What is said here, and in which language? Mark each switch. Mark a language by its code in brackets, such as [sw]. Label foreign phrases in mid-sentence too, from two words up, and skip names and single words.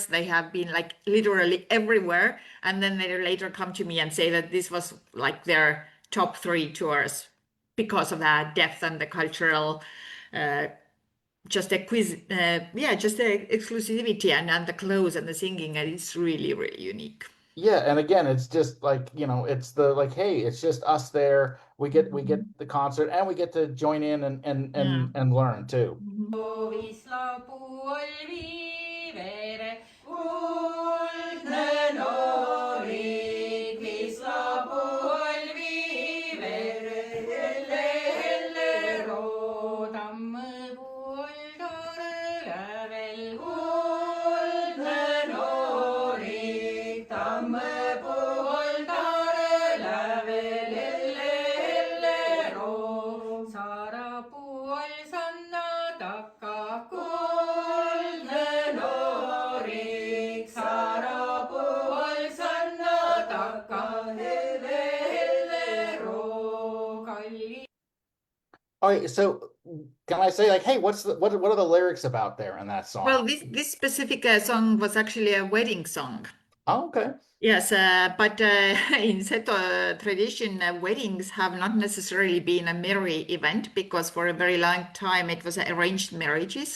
[en] They have been like literally everywhere. And then they later come to me and say that this was like their top three tours because of that depth and the cultural, uh, just a quiz, yeah, just the exclusivity and the clothes and the singing. And it's really, really unique. Yeah, and again, it's just like, it's the like, hey, it's just us there. We get Mhm. the concert and we get to join in and Yeah. and and learn too. Mhm. [vro] Visla puolvivere, kuldne noorik, visla puolvivere, helle, helle roodamme puoldare lävel, kuldne noorik, tamme puoldare lävel, helle, helle roo, saara puol sanna takka, kuldne noorik, saara puol sanna takka, helle, helle roo, kalli. [en] All right, so can I say like, hey, what are the lyrics about there in that Well, song? this specific song was actually a wedding song. Oh, okay. Yes, but in Seto tradition, weddings have not necessarily been a merry event because for a very long time it was arranged marriages.